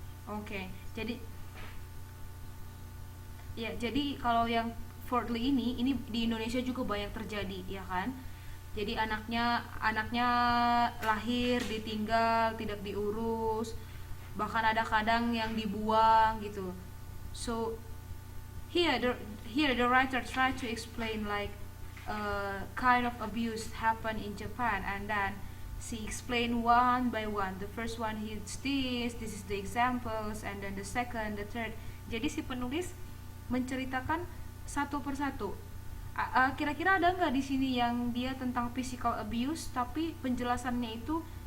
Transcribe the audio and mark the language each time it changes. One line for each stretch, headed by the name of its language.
Indonesian: Okay, jadi kalau yang fourthly ini di Indonesia juga banyak terjadi, ya kan? Jadi anaknya lahir ditinggal, tidak diurus, bahkan ada kadang yang dibuang gitu.
English: So here the writer try to explain like kind of abuse happen in Japan, and then she explain one by one. The first one is this is the examples, and then the second, the third.
Indonesian: Jadi si penulis menceritakan satu persatu. Kira-kira ada nggak di sini yang dia tentang physical abuse tapi penjelasannya itu